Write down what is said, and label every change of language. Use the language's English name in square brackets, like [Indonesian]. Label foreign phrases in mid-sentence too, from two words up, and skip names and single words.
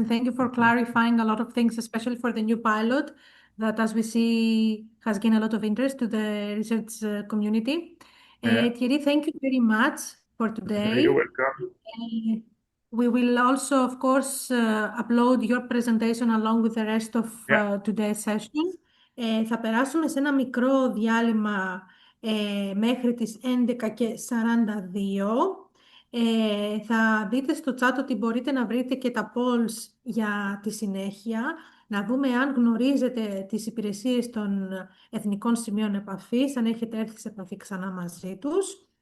[English] And thank you for clarifying a lot of things, especially for the new pilot that, as we see, has gained a lot of interest to the research community. Yeah. Thierry, thank you very much for today. You're welcome. We will also, of course, upload your presentation along with the rest of today's session. [Greek] Θα περάσουμε σε ένα μικρό διάλειμμα μέχρι τις 11:42. Θα δείτε στο chat ότι μπορείτε να βρείτε και τα polls για τη συνέχεια, να δούμε αν γνωρίζετε τις υπηρεσίες των Εθνικών Σημείων Επαφής, αν έχετε έρθει σε επαφή ξανά μαζί τους.